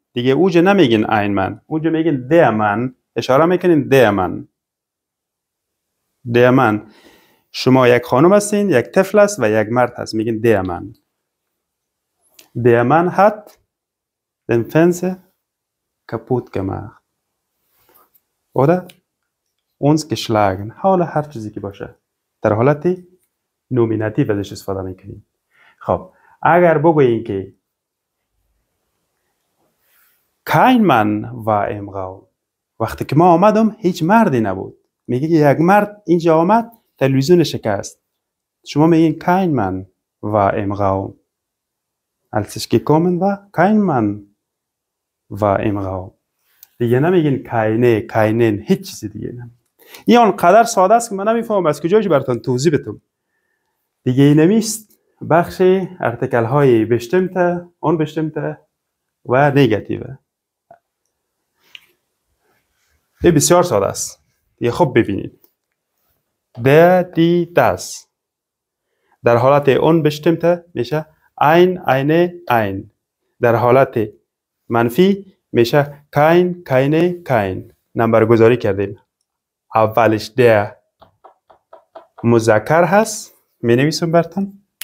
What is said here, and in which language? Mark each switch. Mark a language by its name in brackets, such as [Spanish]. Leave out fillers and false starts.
[Persian] دیگه اوجه نمیگین ein Mann، اوجه میگین der Mann. اشاره میکنین der Mann. شما یک خانم هستین، یک طفل است و یک مرد هست، میگین der Mann. [German] der Mann hat den Fernseher kaputt gemacht. oder uns geschlagen. [Persian] حالا هر چیزی که باشه در حالت نومیناتیو ازش استفاده میکنیم. خب اگر بگوییم که [German] kein Mann war im Raum، [Persian] وقتی که ما آمدم هیچ مردی نبود، میگه یک مرد اینجا آمد تلویزیون شکست، شما میگین kein Mann war im Raum. [German] als ich gekommen war kein Mann war im Raum. [Persian] دیگه نمیگین keinen، هیچ چیزی دیگه نه. این آنقدر ساده است که من نمیفهمم از کجاش براتون توضیح بدم. دیگه اینمیست بخش ارتیکل های bestimmte، unbestimmte و نگاتیو. این بسیار ساده است. یه خوب ببینید. [German] der die das [Persian] در حالت اون [German] bestimmte میشه ein eine ein. [Persian] در حالت منفی میشه kein keine kein. نمبر گذاری کردیم. اولش der مذکر هست، می نویسم براتون.